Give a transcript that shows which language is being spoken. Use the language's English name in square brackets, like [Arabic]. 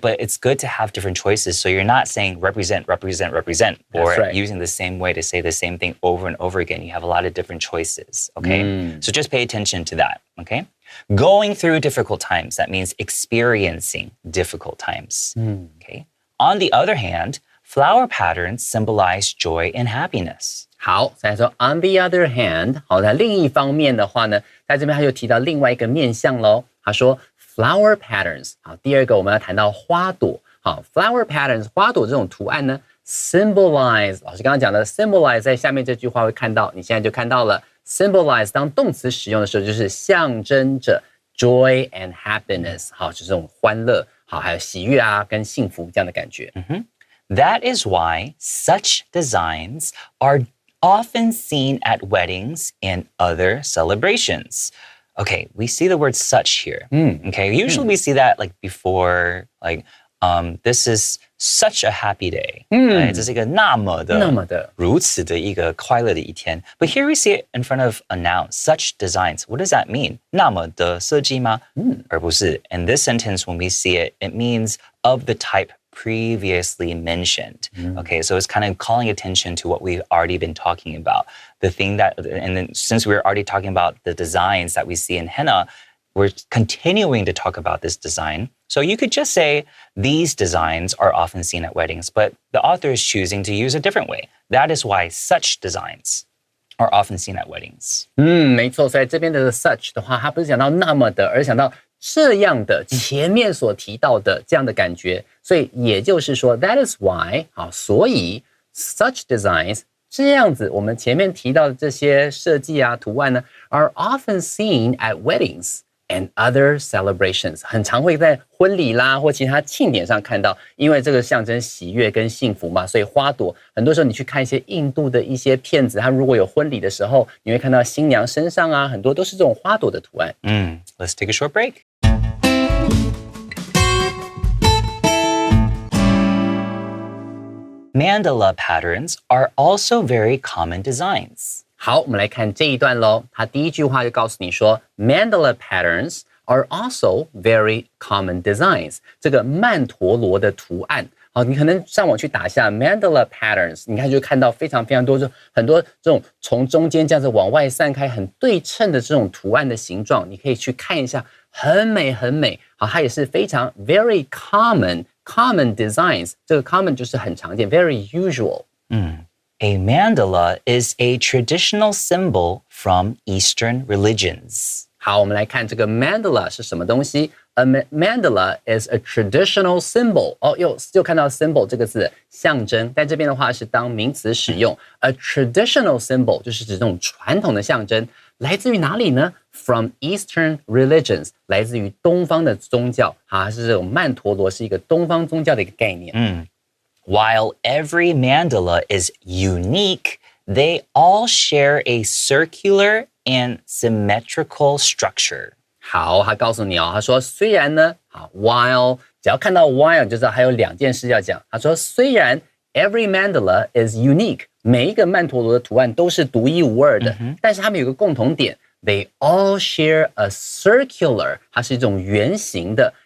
[English] But it's good to have different choices. So you're not saying represent, represent, represent, or using the same way to say the same thing over and over again. You have a lot of different choices, okay? So just pay attention to that, okay? Going through difficult times, that means experiencing difficult times, okay? On the other hand, flower patterns symbolize joy and happiness. [Chinese] 好，再来说 [English] on the other hand， [Chinese] 好，在另一方面的话呢，在这边他就提到另外一个面向咯。他说 [English] flower patterns， [Chinese] 好，第二个我们要谈到花朵。好 ， [English] flower patterns [Chinese] 花朵这种图案呢 ，symbolize 老师刚刚讲的 symbolize 在下面这句话会看到，你现在就看到了 symbolize 当动词使用的时候，就是象征着 [English] joy and happiness， [Chinese] 好，就是这种欢乐，好，还有喜悦啊跟幸福这样的感觉。 [English] That is why such designs are often seen at weddings and other celebrations. Okay, we see the word such here. Okay, usually we see that like before, like this is such a happy day. [Chinese] 这是一个那么的如此的一个快乐的一天。 [English] But here we see it in front of a noun, such designs. What does that mean? [Chinese] 那么的设计吗？而不是。 [English] In this sentence, when we see it, it means of the type previously mentioned. Okay, so it's kind of calling attention to what we've already been talking about. The thing that, and then since we're already talking about the designs that we see in henna, we're continuing to talk about this design. So you could just say these designs are often seen at weddings, but the author is choosing to use a different way. That is why such designs are often seen at weddings. [Chinese] 没错，所以这边的 such 的话，它不是讲到那么的，而是讲到这样的前面所提到的这样的感觉，所以也就是说 [English] that is why [Chinese] 好，所以 [English] such designs [Chinese] 这样子，我们前面提到的这些设计啊图案呢 [English] are often seen at weddings and other celebrations， [Chinese] 很常会在婚礼啦或其他庆典上看到，因为这个象征喜悦跟幸福嘛，所以花朵很多时候你去看一些印度的一些片子，它如果有婚礼的时候，你会看到新娘身上啊很多都是这种花朵的图案。 [English] Let's take a short break. Mandala patterns are also very common designs. [Chinese] 好，我们来看这一段咯。它第一句话就告诉你说 ， [English] mandala patterns are also very common designs。 [Chinese] 这个曼陀罗的图案，好，你可能上网去打一下 [English] mandala patterns， [Chinese] 你看就看到非常非常多，就很多这种从中间这样子往外散开、很对称的这种图案的形状，你可以去看一下，很美很美。好，它也是非常 [English] very common designs。 [Chinese] 这个 common 就是很常见 ， [English] very usual。 A mandala is a traditional symbol from Eastern religions. [Chinese] 好，我们来看这个 mandala 是什么东西。 A mandala is a traditional symbol. 哦，又看到 symbol 这个字，象征，在这边的话是当名词使用。 [English] A traditional symbol [Chinese] 就是指这种传统的象征，来自于哪里呢 ？ [English] From Eastern religions， [Chinese] 来自于东方的宗教。啊，是这种曼陀罗是一个东方宗教的一个概念。 [English] While every mandala is unique, they all share a circular and symmetrical structure. [Chinese] 好，他告诉你哦，他说虽然呢，好 while 只要看到 while 就知道还有两件事要讲。他说虽然 [English] every mandala is unique， [Chinese] 每一个曼陀罗的图案都是独一无二的，但是他们有个共同点 ， [English] they all share a circular， [Chinese] 它是一种圆形的。